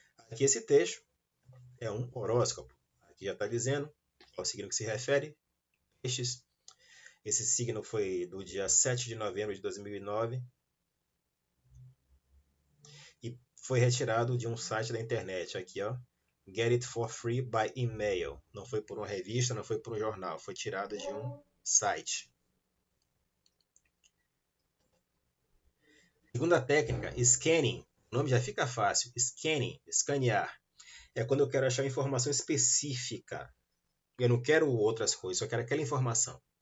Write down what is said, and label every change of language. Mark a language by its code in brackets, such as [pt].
[pt] Aqui esse texto é um horóscopo. Aqui já está dizendo ao signo que se refere. Esse signo foi do dia 7 de novembro de 2009 e foi retirado de um site da internet. Aqui, ó, [en] Get it for free by email. [pt] Não foi por uma revista, não foi por um jornal, foi tirado de um site. Segunda técnica, scanning. O nome já fica fácil. Scanning, escanear. É quando eu quero achar informação específica. Eu não quero outras coisas, só quero aquela informação.